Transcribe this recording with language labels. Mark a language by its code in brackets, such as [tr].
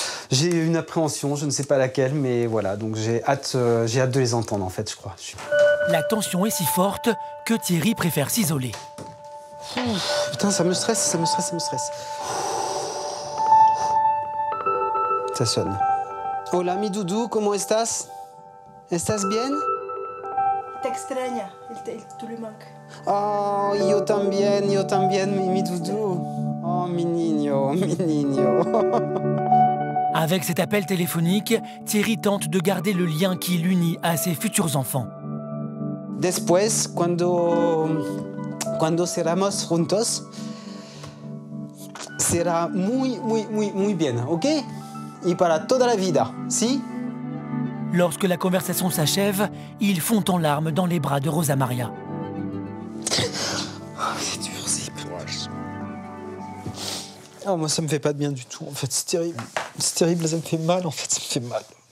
[fr] J'ai une appréhension, je ne sais pas laquelle, mais voilà. Donc j'ai hâte de les entendre, en fait, je crois. La tension est si forte que Thierry préfère s'isoler. Putain, ça me stresse, ça me stresse, ça me stresse. Ça sonne. [es] Hola, mi doudou, ¿cómo estás? ¿Estás bien? Te extraña, [fr] tu lui manques. [es] Oh, yo también, mi doudou. Oh, mi niño, mi niño. [fr] Avec cet appel téléphonique, Thierry tente de garder le lien qui l'unit à ses futurs enfants. [es] Después, cuando seramos juntos, será muy bien, ¿ok? Y para toda la vida, ¿sí? [fr] Lorsque la conversation s'achève, ils fondent en larmes dans les bras de Rosa Maria. Oh, c'est dur, c'est hyper. Oh, moi, ça me fait pas de bien du tout, en fait, c'est terrible. C'est terrible, ça me fait mal, en fait, ça me fait mal.